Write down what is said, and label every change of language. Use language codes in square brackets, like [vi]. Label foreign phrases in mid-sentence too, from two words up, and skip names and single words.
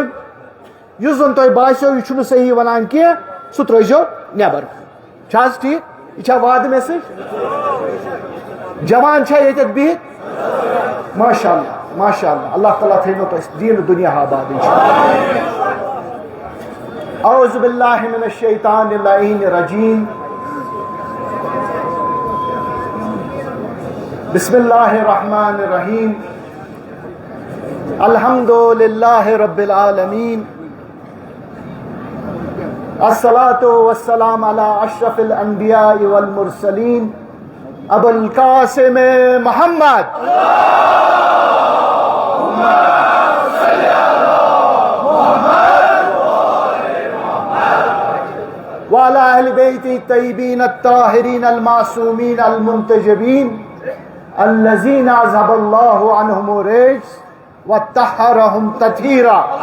[ks] یُس زن تۄہہِ باسیو یہِ چھُنہٕ صحیح ونان کینٛہہ سُہ ترٲیزیو نٮ۪بر. چھا حظ ٹھیٖک؟ یہِ چھا وعدٕ مےٚ سۭتۍ؟ جوان چھا ییٚتٮ۪تھ بِہِتھ؟ [ar] ماشاء اللہ ماشاء اللہ. [ks] اللہ تعالیٰ تھٲینو تۄہہِ دیٖنہٕ دُنیا آباد اِنشاءاللہ. [ar] اعوذ باللہ من الشیطان اللعین الرجیم. بسم اللہ الرحمن الرحیم. الحمد للہ رب العالمین. الصلاۃ والسلام علی اشرف الانبیاء والمرسلین ابو القاسم محمد وعلى اہل بیت الطیبین الطاہرین المعصومین المنتجبین الذین اذهب اللہ عنہم الرجس وطہرہم تطہیرا.